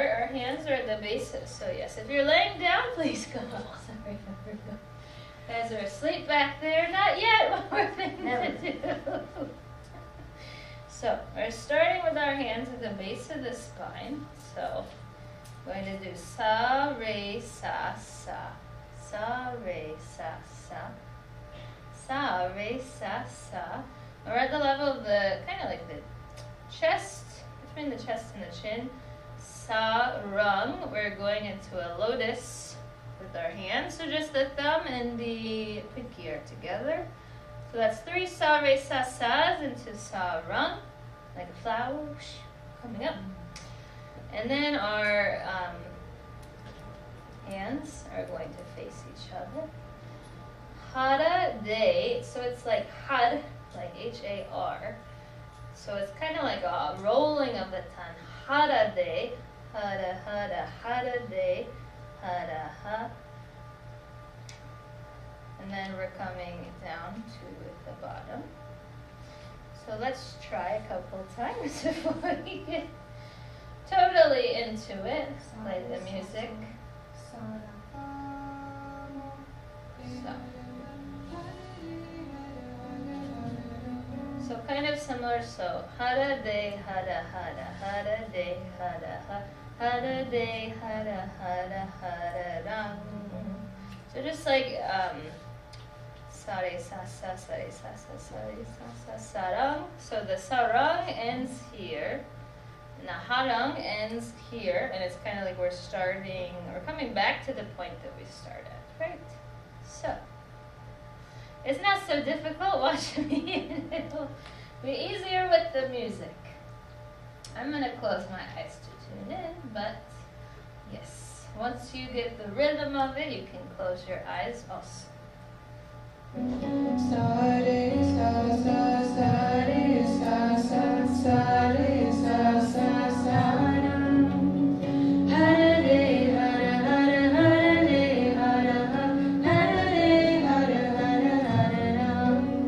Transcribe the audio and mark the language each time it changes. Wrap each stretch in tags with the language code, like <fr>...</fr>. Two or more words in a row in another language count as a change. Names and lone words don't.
<en>Our hands are at the base. So yes, if you're laying down, please go. Sorry, guys are asleep back there. Not yet. One more thing to do. So we're starting with our hands at the base of the spine. So we're going to do</en> <sa>sa, re, sa, sa. Sa, re, sa, sa. Sa, re, sa, sa.</sa> <en>We're at the level of the, kind of like the chest, between the chest and the chin.</en> <sa>Sa, rung.</sa> <en>We're going into a lotus with our hands. So just the thumb and the pinky are together. So that's 3</en> <sa>sa, re, sa,</sa> <en>sas into</en> <sa>sa, rung.</sa> <en>Like a flower coming up. And then our hands are going to face each other.</en> <sa>Hara de,</sa> <en>so it's like had, like H-A-R. So it's kind of like a rolling of the tongue.</en> <sa>Hara de, hara, hara, hara de, hara, ha.</sa> <en>And then we're coming down to the bottom. So let's try a couple times before we get totally into it. Play the music. So kind of similar.</en> <sa>So hara de hara hara hara de hara ha hara de hara hara hara ram.</sa> <en>So just like</en> <sa>sare sa sa sare sa sa sare sa sa sarang.</sa> <en>So the sarang ends here, and the harang ends here, and it's kind of like we're coming back to the point that we started, right? So it's not so difficult. Watch me, and it'll be easier with the music. I'm gonna close my eyes to tune in, but yes, once you get the rhythm of it, you can close your eyes also.</en> <sa>Sa re sa sa sa re sa sa sa re sa sa sa ram. Hara re hara hara hara re hara ha hara re hara hara hara ram.</sa>